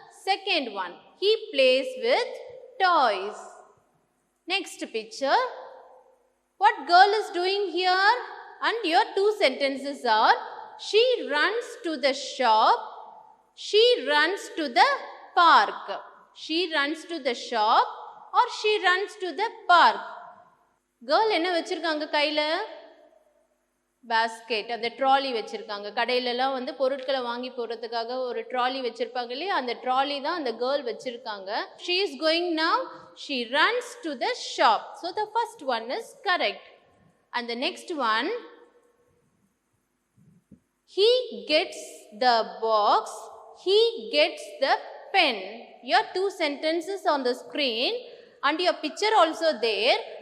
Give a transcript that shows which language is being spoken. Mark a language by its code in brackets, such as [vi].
[en] Second one. He plays with toys. Next picture. What girl is doing here? And your two sentences are, she runs to the shop. She runs to the park. She runs to the shop or she runs to the park. [ta] Girl என்ன வச்சிருக்காங்க கையில? Basket, அந்த trolley வச்சிருக்காங்க. கடையிலலாம் வந்து பொருட்களை வாங்கி போகிறதுக்காக ஒரு ட்ராலி வச்சிருப்பாங்க இல்லையா, அந்த ட்ராலி தான் அந்த கேர்ள் வச்சிருக்காங்க. [en] She is going now. She runs to the shop. So the first one is correct. And the next one, he gets the box. He gets the pen. Your two sentences on the screen and your picture also there.